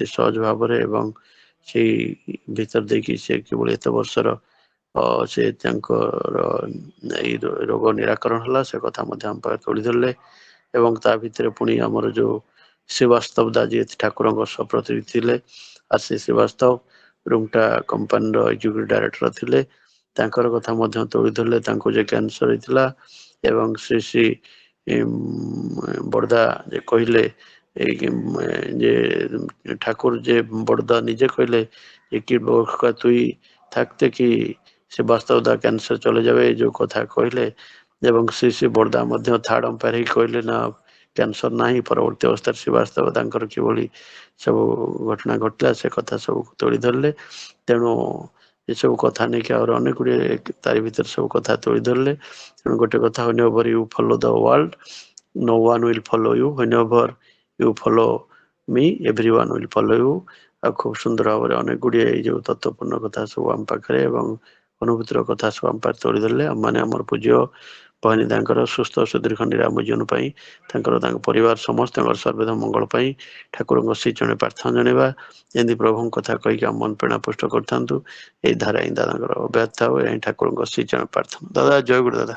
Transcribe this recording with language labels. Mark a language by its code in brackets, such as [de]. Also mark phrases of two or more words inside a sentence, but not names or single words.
[or] ସହଜ ଭାବରେ ଏବଂ ସେଇ ଭିତର ଦେଇକି ସେ କିଭଳି ଏତେ ବର୍ଷର ସେ ତାଙ୍କର ଏଇ ରୋଗ ନିରାକରଣ ହେଲା ସେ କଥା ମଧ୍ୟ ଆମ ପାଖରେ ତୋଳି ଧରିଲେ ଏବଂ ତା ଭିତରେ ପୁଣି ଆମର ଯୋଉ ଶ୍ରୀବାସ୍ତବ ଦା ଯିଏ ଠାକୁରଙ୍କ ସପ୍ରତିନିଧି ଥିଲେ ଆଶିଷ ଶ୍ରୀବାସ୍ତବ ରୁଙ୍ଗଟା କମ୍ପାନୀର ଏକ୍ଜିକ୍ୟୁଟିଭ ଡାଇରେକ୍ଟର ଥିଲେ ତାଙ୍କର କଥା ମଧ୍ୟ ତୋଳି ଧରିଲେ ତାଙ୍କୁ ଯେ କ୍ୟାନ୍ସର ହେଇଥିଲା ଏବଂ ଶ୍ରୀ ଶ୍ରୀ ବଡ଼ଦା ଯେ କହିଲେ [bn] যে ঠাকুর যে বড়দা নিজে কইলে যে কি তুই থাকতে কি সে বাস্তবতা ক্যান্সার চলে যাবে এই যে কথা কইলে এবং শ্রী শ্রী বড়দা ମଧ୍ୟ [en] third umpire [or] ହିଁ କହିଲେ ନା କ୍ୟାନ୍ସର ନାହିଁ ପରବର୍ତ୍ତୀ ଅବସ୍ଥାରେ ଶ୍ରୀବାସ୍ତବ ତାଙ୍କର କିଭଳି ସବୁ ଘଟଣା ଘଟିଲା ସେ କଥା ସବୁ ତୋଳି ଧରିଲେ ତେଣୁ ଏସବୁ କଥା ନେଇକି ଆହୁରି ଅନେକ ଗୁଡ଼ିଏ ତାରି ଭିତରେ ସବୁ କଥା ତୋଳି ଧରିଲେ ତେଣୁ ଗୋଟେ କଥା whenever [en] you follow the world no one will follow you whenever you follow me everyone will follow you [or] ଆଉ ଖୁବ ସୁନ୍ଦର ଭାବରେ ଅନେକ ଗୁଡ଼ିଏ ଏଇ ଯୋଉ ତତ୍ତ୍ୱପୂର୍ଣ୍ଣ କଥା ସବୁ ଆମ ପାଖରେ ଏବଂ ଅନୁଭୂତିର କଥା ସବୁ ଆମ ପାଖରେ ତୋଳି ଧରିଲେ ଆମମାନେ ଆମର ପୂଜ୍ୟ ଭବାନୀ ତାଙ୍କର ସୁସ୍ଥ ସୁଦୀର୍ଘ ନିରାମ ଜୀବନ ପାଇଁ ତାଙ୍କର ତାଙ୍କ ପରିବାର ସମସ୍ତଙ୍କର ସର୍ବଦା ମଙ୍ଗଳ ପାଇଁ ଠାକୁରଙ୍କ ଶ୍ରୀ ଚରଣରେ ପ୍ରାର୍ଥନା ଜଣାଇବା ଯେମିତି ପ୍ରଭୁଙ୍କ କଥା କହିକି ଆମ ମନ ପ୍ରେରଣା ପୁଷ୍ଟ କରିଥାନ୍ତୁ ଏଇ ଧାରା ହିଁ ଦାଦାଙ୍କର ଅବ୍ୟାହତ ଥାଉ ଏହା ହିଁ ଠାକୁରଙ୍କ ଶ୍ରୀ ଚରଣରେ ପ୍ରାର୍ଥନା ଦାଦା ଜୟ ଗୁରୁ ଦାଦା